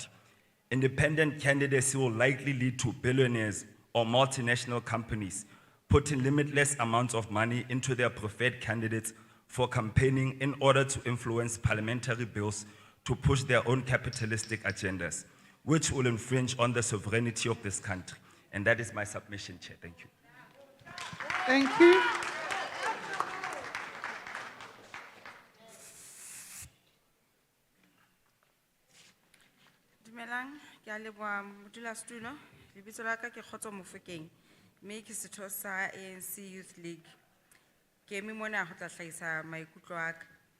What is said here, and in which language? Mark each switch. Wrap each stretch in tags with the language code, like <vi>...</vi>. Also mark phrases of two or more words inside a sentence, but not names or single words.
<en>Independent candidacy will likely lead to billionaires or multinational companies putting limitless amounts of money into their preferred candidates for campaigning in order to influence parliamentary bills to push their own capitalistic agendas, which will infringe on the sovereignty of this country. And that is my submission, Chair. Thank you. Thank you.</en> <st>Dumelang, ke a leboha modulasetulo. Lebitso la ka ke Kgotso Mofokeng, mme ke setho sa ANC Youth League. Ke eme mona ho tla hlahisa maikutlo a ka.</st>